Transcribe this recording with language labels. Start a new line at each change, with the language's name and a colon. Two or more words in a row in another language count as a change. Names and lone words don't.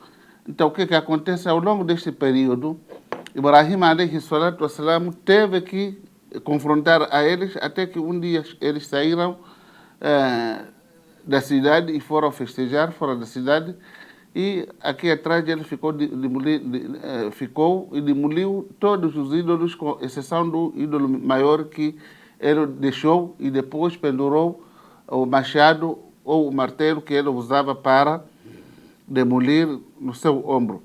Portuguese: Então, o que acontece ao longo deste período? Ibrahim
Arabic: عليه الصلاة والسلام
Portuguese: teve que confrontar a eles até que um dia eles saíram da cidade e foram festejar fora da cidade, e aqui atrás ele ficou e demoliu todos os ídolos, com exceção do ídolo maior que ele deixou, e depois pendurou o machado ou o martelo que ele usava para demolir no seu ombro.